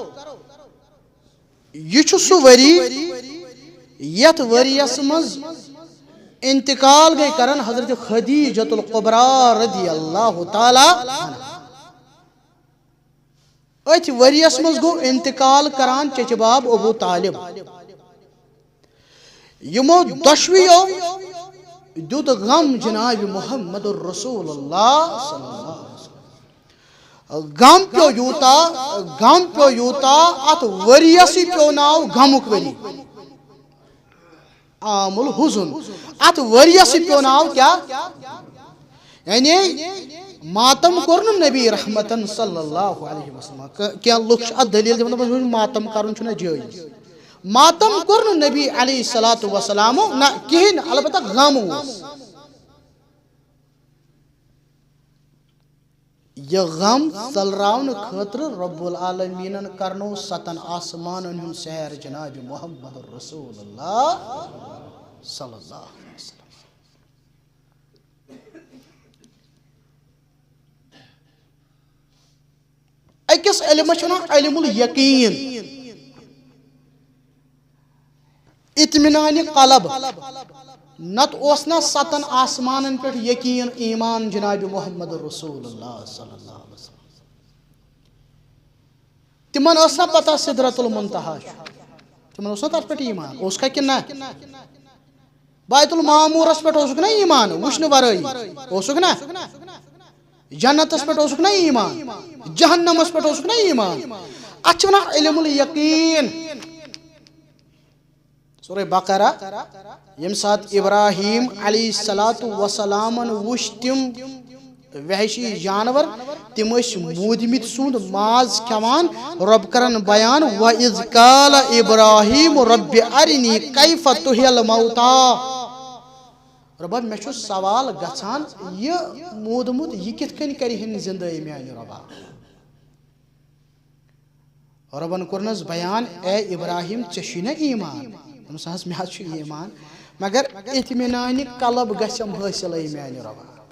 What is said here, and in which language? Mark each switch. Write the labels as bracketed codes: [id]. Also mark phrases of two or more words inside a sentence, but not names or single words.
[ks] یہِ چھُ سُہ ؤری یتھ ؤرۍیس منٛز انتقال گٔے کرن حضرت خدیجۃ القبریٰ [ar] رضی اللہ تعالیٰ [ks] اتھ ؤرۍیس منٛز گوٚو انتقال کران چچہِ باب ابوٗ طالب یِمو دۄشوٕیو دیُت غم جناب محمد رسول اللہ [ar] صلی اللہ علیہ وسلم [ks] غم پیو یوٗتاہ اتھ ؤرۍیسٕے پیو ناو غمُک ؤری [ar] عام الحزن [ks] اتھ ؤرۍیسٕے پیو ناو کیٛاہ یعنی ماتم کوٚر نہٕ نبی رحمتن [ar] صلی اللہ علیہ وسلم [ks] کینٛہہ لُکھ چھِ اتھ دٔلیٖل دِوان دپان ماتم کرُن چھُنہ جٲیز ماتم کوٚر نہٕ نبی [ar] علیہ الصلوٰتُ وسلامو [ks] نہ کِہینۍ نہٕ البتہ غم اوس یہ غم ژلراونہٕ خٲطرٕ رب العالمیٖنن کرنو 7 آسمانن ہُنٛد سیر جناب محمد رسول اللہ [ar] صلی اللہ علیہ وسلم [ks] أکِس علمس چھُ ناو [ar] علم الیقیٖن [ks] اطمینانہِ قلب نت اوس نا 7 آسمانن پٮ۪ٹھ یقیٖن ایٖمان جناب محمد رسول اللہ [ar] صلی اللہ علیہ وسلم [ks] تِمن ٲس نا پتہ [ar] سدرت المنتہا [ks] چھُ تِمن اوس نا تتھ پٮ۪ٹھ ایٖمان اوسکھا کِنہٕ نہ بیت المعموٗرس پٮ۪ٹھ اوسُکھ نا ایٖمان وٕچھنہٕ ورٲیی اوسُکھ نا جنتس پٮ۪ٹھ اوسُکھ نا ایٖمان جہنمس پٮ۪ٹھ اوسُکھ نا ایٖمان اتھ چھِ ونان [ar] علم الیقیٖن [ks] سورہ بقرہ ییٚمہِ ساتہٕ ابراہیم [ar] علیہ الصلوٰتُ وسلامن [ks] وٕچھ تِم وحشی جانور تِم ٲسۍ موٗدمٕتۍ سُنٛد ماز کھٮ۪وان رۄب کرن بیان [ar] وَإِذْ قَالَ إِبراہیٖمُ رَبِّ أَرِنِی کَیْفَ تُحْیِی الْمَوْتَىٰ [ks] رۄبا مےٚ چھُ سوال گژھان یہِ موٗدمُت یہِ کِتھ کٔنۍ کرِہن زندٕ میانہِ رۄبا رۄبن کوٚرنس بیان اے ابراہیم ژےٚ چھُے نا ایٖمان دوٚپمس حظ مےٚ حظ چھُ ایٖمان مگر اطمینانہِ قلب گژھٮ۪م حٲصِل میانہِ رۄبا